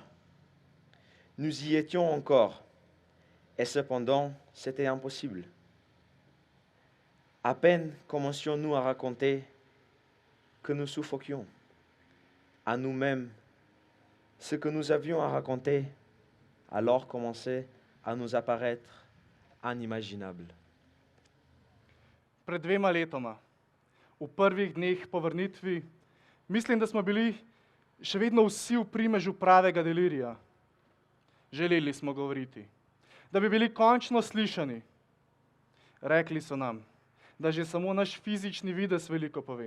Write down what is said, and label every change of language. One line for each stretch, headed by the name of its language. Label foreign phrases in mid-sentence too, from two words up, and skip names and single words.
French: Nous y étions encore, et cependant, c'était impossible. À peine commencions-nous à raconter que nous suffoquions à nous-mêmes ce que nous avions à raconter, alors commençait à nous apparaître inimaginable.
Slovenian: Pred 2 letoma, v prvih dneh po vrnitvi, mislim, da smo bili še vedno vsi v primežu pravega delirija. Želeli smo govoriti, da bi bili končno slišani. Rekli so nam, da že samo naš fizični videz veliko pove.